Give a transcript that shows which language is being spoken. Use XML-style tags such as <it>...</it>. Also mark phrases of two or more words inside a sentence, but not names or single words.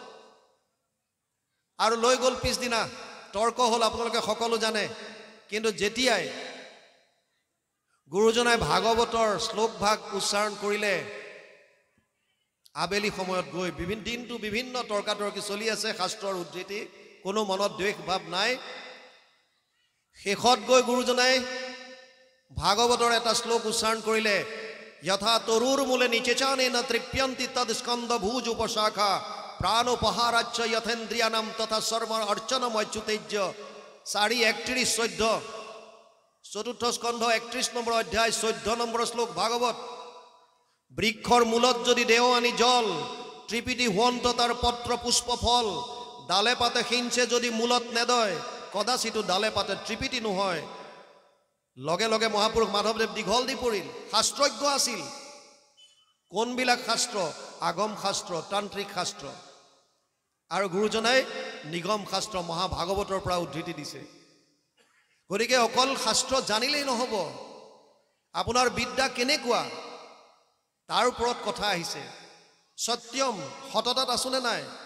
<as>আৰু লৈ গ'ল পিছদিনা তৰ্ক হ'ল আপোনালোকে সকলো জানে কিন্তু যেতিয়াই গুৰুজনাই ভাগৱতৰ শ্লোক ভাগ উচ্চাৰণ কৰিলে আবেলি সময়ত গৈ দিনটো বিভিন্ন তৰ্কাতৰ্কি চলি আছে শাস্ত্ৰৰ উদ্ধৃতি কোনো মনত দ্বেষ ভাৱ নাই শেষত গৈ গুৰুজনাই ভাগৱতৰ এটা শ্লোক উচ্চাৰণ কৰিলে</as> <sa>यथा तरुर मूले निचेचाने न तृप्यन्ति तद स्कंद भुज उपशाखा प्राणोपहाराच्च यथेन्द्रियानाम तथा सर्व अर्चनम अच्युतेज्य</sa> <as>4:31-14</as> <sa>चतुर्थ स्कंध</sa> <as>31 নম্বৰ অধ্যায় 14 নম্বৰ শ্লোক ভাগৱত বৃক্ষৰ মূলত যদি দেও আনি জল ত্ৰিপিটি হোৱন্ত তাৰ পত্ৰ পুষ্প ফল ডালে পাতে সিঞ্চে যদি মূলত নেদয় কদাচিতো ডালে পাতে ত্ৰিপিটি নহয় লগে লগে মহাপুৰুষ মাধৱদেৱ দীঘল দি পৰিল শাস্ত্ৰজ্ঞ আছিল কোনবিলাক শাস্ত্ৰ আগম শাস্ত্ৰ তান্ত্ৰিক শাস্ত্ৰ আৰু গুৰুজনাই নিগম শাস্ত্ৰ মহাভাগৱতৰ পৰা উদ্ধৃতি দিছে গতিকে অকল শাস্ত্ৰ জানিলেই নহ'ব আপোনাৰ বিদ্যা কেনেকুৱা তাৰ ওপৰত কথা আহিছে সত্যম সততাত আছেনে নাই</as>